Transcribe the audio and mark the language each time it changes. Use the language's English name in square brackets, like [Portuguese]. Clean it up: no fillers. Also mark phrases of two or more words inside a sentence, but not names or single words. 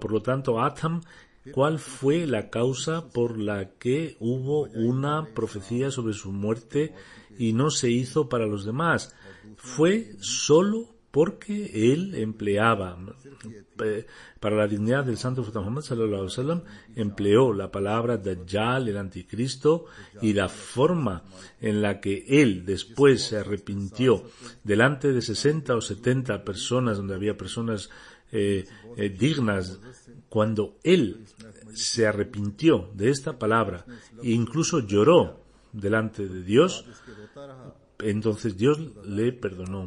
[Spanish] Por lo tanto, Atham, ¿cuál fue la causa por la que hubo una profecía sobre su muerte y no se hizo para los demás? Fue solo porque él empleaba, para la dignidad del santo profeta Muhammad [Arabic] صلى الله عليه [Spanish] wasallam, empleó la palabra Dajjal, el anticristo, y la forma en la que él después se arrepintió delante de 60 o 70 personas, donde había personas dignas, cuando él se arrepintió de esta palabra e incluso lloró delante de Dios, entonces Dios le perdonó.